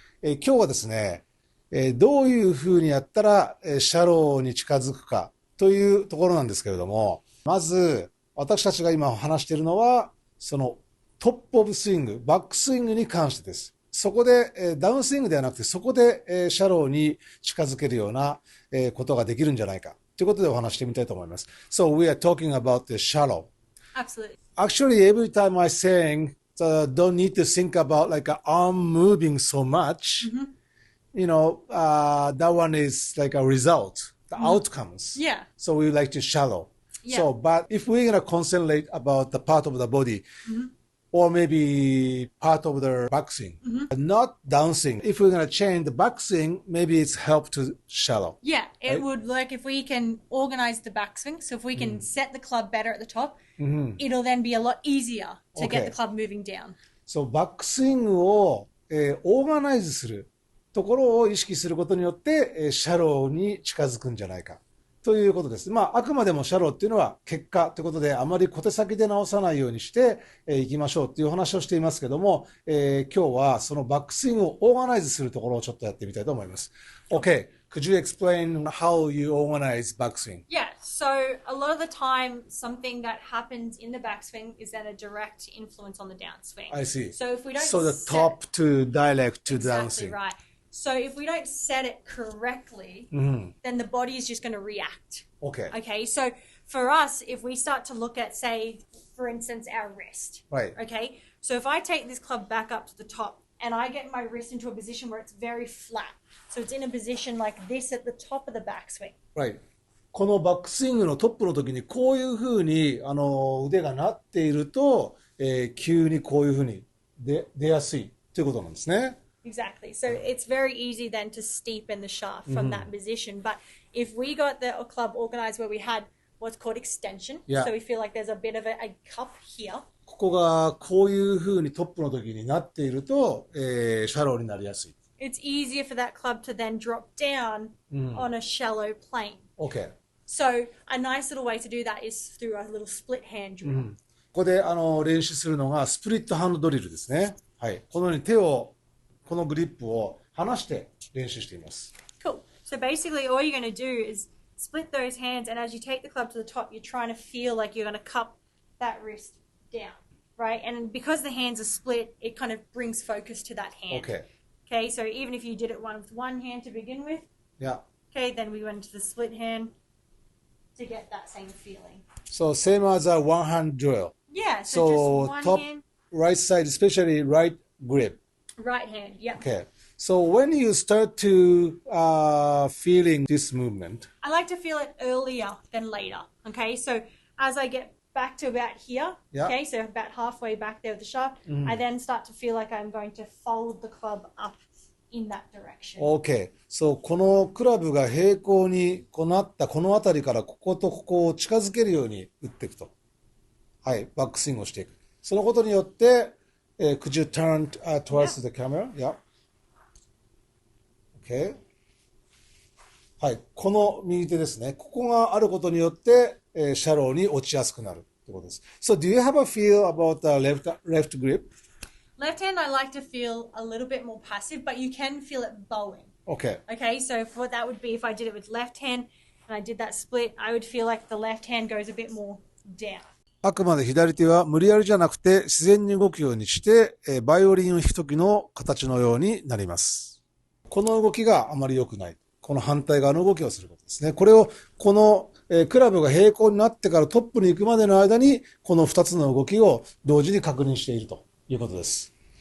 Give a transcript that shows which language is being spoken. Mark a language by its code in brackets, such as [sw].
[ja] 今日はですね、どういうふうにやったら、シャローに近づくかというところなんですけれども、まず私たちが今話しているのは、そのトップオブスイング、バックスイングに関してです。そこで、ダウンスイングではなくて、そこで、シャローに近づけるような、ことができるんじゃないか。ということでお話してみたいと思います。 [en] So we are talking about the shallow. Absolutely. Actually, every time I saying, don't need to think about like a arm moving so much. You know, that one is like a result, the outcomes. Yeah. So we like to shallow. Yeah. So, but if we're going to concentrate about the part of the body, or maybe part of the backswing, not downswing. If we're going to change the backswing, maybe it's help to shallow. Yeah, it Right? would like if we can organize the backswing. So if we can set the club better at the top, it'll then be a lot easier to get the club moving down. [ja] So バックスイングを、オーガナイズするところを意識することによって、シャローに近づくんじゃないかということです。まあ、あくまでもシャローっていうのは結果ということで、あまり小手先で直さないようにしていきましょうっていう話をしていますけども、今日はそのバックスイングをオーガナイズするところをちょっとやってみたいと思います。 [en] Okay, could you explain how you organize backswing? Yeah, so a lot of the time, something that happens in the backswing is then a direct influence on the downswing. I see. So if we don't So the top to direct to exactly downswing. right. So if we don't set it correctly, then the body is just going to react. Okay. Okay, so for us, if we start to look at, say, for instance, our wrist. Right. Okay, so if I take this club back up to the top and I get my wrist into a position where it's very flat, so it's in a position like this at the top of the backswing. Right. [ja] このバックスイングのトップの時にこういうふうに腕がなっていると、急にこういうふうに出やすいということなんですね。 [en] Exactly. So it's very easy then to steepen the shaft from that position. But if we got the club organized where we had what's called extension, so we feel like there's a bit of a cup here. [ja] ここがこういうふうにトップの時になっていると、シャローになりやすい。 [en] It's easier for that club to then drop down on a shallow plane. Okay. So a nice little way to do that is through a little split hand drill. [ja] ここで練習するのがスプリットハンドドリルですね。はい。このように手をこのグリップを離して練習しています。 [en] Cool. So basically all you're going to do is split those hands, and as you take the club to the top, you're trying to feel like you're going to cup that wrist down, right? And because the hands are split, it kind of brings focus to that hand. Okay. Okay, so even if you did it with one hand to begin with, Yeah. okay, then we went to the split hand to get that same feeling. So same as a one hand drill. Yeah, so So just one top hand, right side, especially right grip. right hand, yeah. Okay. So when you start to feeling this movement, I like to feel it earlier than later, okay? So as I get back to about here, okay, so about halfway back there with the shaft, I then start to feel like I'm going to fold the club up in that direction. OK。 [ja] そう、このクラブが平行になったこの辺りからこことここを近づけるように打っていくと。はい、バックスイングをしていく。そのことによって、 [en] could you turn towards the camera? Yeah. [ja] OK。 はい、この右手ですね。ここがあることによって、シャローに落ちやすくなるということです。 [en] So do you have a feel about the left grip? Left hand, I like to feel a little bit more passive, but you can feel it bowing. Okay. Okay, so what that would be if I did it with left hand and I did that split, I would feel like the left hand goes a bit more down. [ja] あくまで左手は無理やりじゃなくて自然に動くようにして、バイオリンを弾く時の形のようになります。この動きがあまり良くない。この反対側の動きをすることですね。これを、この、クラブが平行になってからトップに行くまでの間に、この2つの動きを同時に確認しているということです。